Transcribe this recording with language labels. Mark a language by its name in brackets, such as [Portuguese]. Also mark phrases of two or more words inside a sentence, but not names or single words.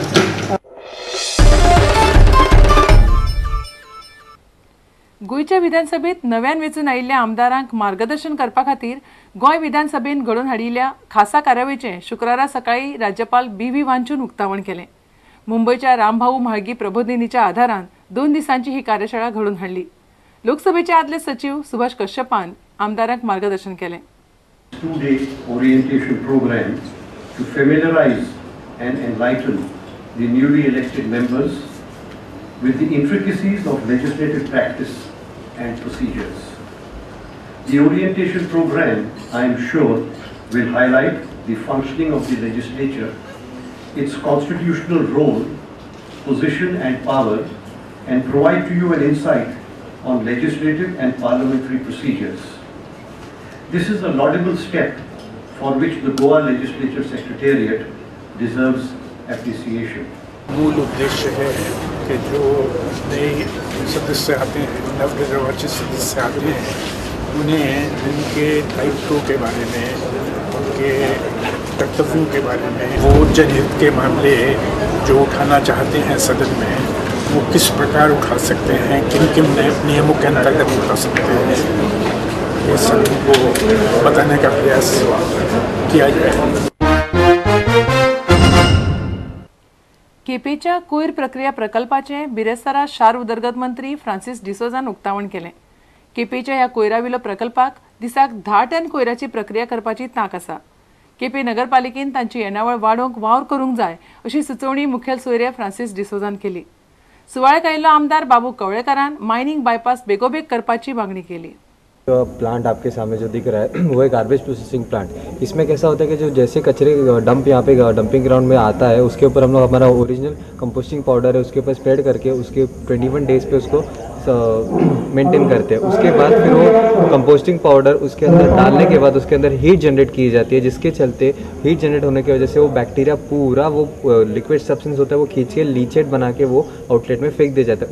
[Konkani] गोंयच्या विधानसभेत नव्यान वेंचून आयिल्ल्या आमदारांक मार्गदर्शन करपा खातीर गोंय विधानसभेन घडोवन हाडिल्ल्या खासा कार्यावळीचें शुक्रारा सकाळी राज्यपाल BV वांचून उक्तावण केलें. मुंबयच्या रामभाऊ म्हाळगी प्रबोधिनीच्या आदारान 2 दिसांची ही कार्यशाळा घडोवन हाडली. लोकसभेचे आदले सचिव सुभाष कश्यपान आमदारांक मार्गदर्शन केलें. [English] 2-day orientation program to familiarize and enlighten the newly elected members with the intricacies of legislative practice and procedures. The orientation program, I am sure, will highlight the functioning of the legislature, its constitutional role, position and power, and provide to you an insight on legislative and parliamentary procedures. This is a laudable step for which the Goa Legislature Secretariat deserves appreciation. [Hindi] मूल उद्देश्य है कि जो नए सदस्य आते हैं, नवनिर्वाचित सदस्य आते हैं, उन्हें उनके दायित्वों के बारे में, उनके कर्तव्यों के बारे में, वो जनहित के मामले जो उठाना चाहते हैं सदन में, वो किस प्रकार उठा सकते हैं, किन किन नियमों के अंतर्गत उठा सकते हैं, ये सभी को बताने का प्रयास किया जाए. [Konkani] केपेच्या कोयर प्रक्रिया प्रकल्पाचें बिरेस्तारा शार उदरगत मंत्री फ्रांसीस डिसोजान उक्तावण केलें. केपेच्या ह्या कोयराविलो प्रकल्पाक दिसाक 10 टन कोयराची प्रक्रिया करपाची तांक आसा. केपे नगरपालिकेन तांची येणावळ वाडोवंक वावर करूंक जाय अशी सुचोवणी मुखेल सोयरे फ्रांसीस डिसोजान केली. सुवाळ्याक आयिल्लो आमदार बाबू कवळेकारान मायनिंग बायपास बेगोबेग करपाची मागणी केली. [Hindi] जो प्लांट आपके सामने जो दिख रहा है वो है [English] garbage processing plant. [Hindi] इसमें कैसा होता है कि जो जैसे कचरे डंप यहाँ पे [English] dumping ground [Hindi] में आता है, उसके ऊपर हम लोग हमारा [English] original composting powder [Hindi] है उसके ऊपर स्प्रेड करके उसके 21 डेज पे उसको मेंटेन करते हैं. उसके बाद फिर वो [English] composting powder [Hindi] उसके अंदर डालने के बाद उसके अंदर [English] heat generate [Hindi] की जाती है, जिसके चलते [English] heat generate [Hindi] होने की वजह से वो बैक्टीरिया पूरा वो [English] liquid substance [Hindi] होता है वो खींच के लीचेट बना के वो आउटलेट में फेंक दिया जाता है.